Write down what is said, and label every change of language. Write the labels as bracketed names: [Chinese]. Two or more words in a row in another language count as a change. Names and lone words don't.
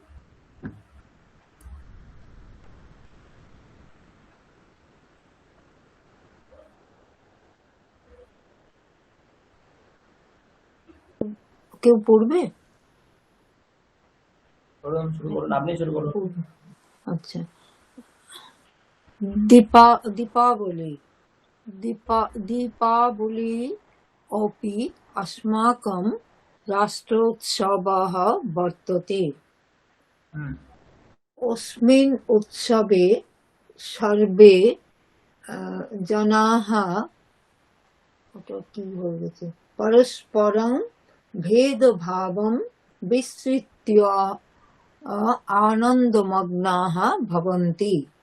[Bangla] কেউ পড়বে? বলুন, শুরু করুন, আপনি শুরু করুন। [Sanskrit] আচ্ছা, দীপাবলি, দীপাবলি अपि अस्माकं राष्ट्रोत्सवः वर्तते। अस्मिन् उत्सवे सर्वे जनाः परस्परं भेदभावं विस्मृत्य आनन्दमग्नाः भवन्ति।